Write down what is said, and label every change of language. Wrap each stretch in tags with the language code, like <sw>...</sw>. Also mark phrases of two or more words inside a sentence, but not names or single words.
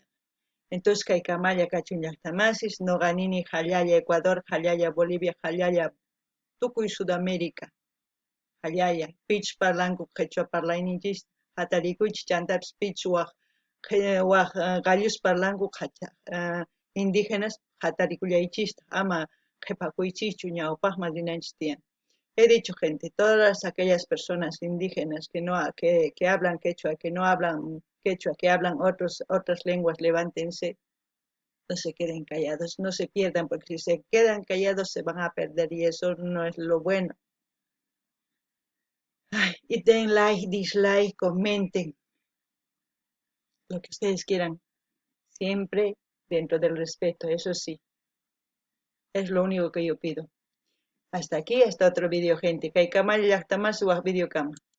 <qu>Entonces kay kamalla kachun llaqtamasis, noqa nini hallalla Ecuador, hallalla Bolivia, hallalla tukuy Sudamérica, hallalla pich parlanku qhechua parlayninchis, hatarikuychis chantapis pich waq gallus parlanku indígenas hatarikuyllaychista, ama qhipakuychischu ñawpaqman rinanchis tiyan.</qu> <es>He dicho, gente, todas aquellas personas indígenas que hablan quechua, que no hablan quechua, que hablan otras lenguas, levántense, no se queden callados, no se pierdan, porque si se quedan callados se van a perder y eso no es lo bueno. Y den like, dislike, comenten, lo que ustedes quieran, siempre dentro del respeto, eso sí, es lo único que yo pido. Hasta aquí, hasta otro vídeo, gente.</es> <qu>Kay kamalla llaqtaman suwaq video kama.</qu>